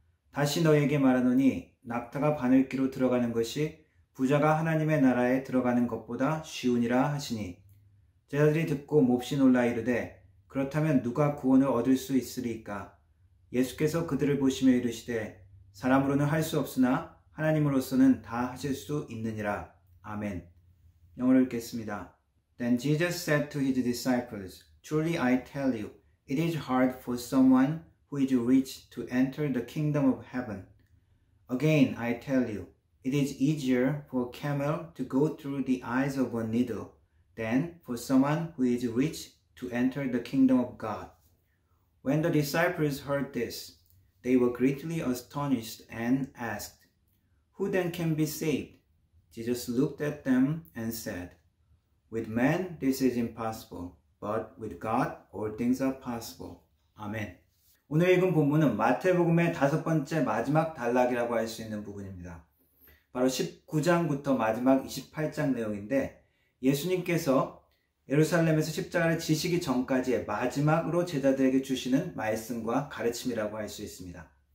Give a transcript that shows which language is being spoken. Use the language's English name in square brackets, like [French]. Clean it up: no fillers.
[Korean] 다시 너에게 말하노니 낙타가 바늘기로 들어가는 것이 부자가 하나님의 나라에 들어가는 것보다 쉬우니라 하시니 제자들이 듣고 몹시 놀라 이르되 그렇다면 누가 구원을 얻을 수 있으리까? 예수께서 그들을 보시며 이르시되 사람으로는 할 수 없으나 하나님으로서는 다 하실 수 있느니라. 아멘. 영어로 읽겠습니다. [English] Then Jesus said to his disciples, Truly I tell you, it is hard for someone who is rich to enter the kingdom of heaven. Again I tell you, it is easier for a camel to go through the eyes of a needle than for someone who is rich to enter the kingdom of God. When the disciples heard this, they were greatly astonished and asked, Who then can be saved? Jesus looked at them and said, With man this is impossible, but with God all things are possible. [Korean] 아멘. 오늘 읽은 본문은 마태복음의 5번째 마지막 단락이라고 할 수 있는 부분입니다. 바로 19장부터 마지막 28장 내용인데 예수님께서 예루살렘에서 십자가를 지시기 전까지의 마지막으로 제자들에게 주시는 말씀과 가르침이라고 할 수 있습니다.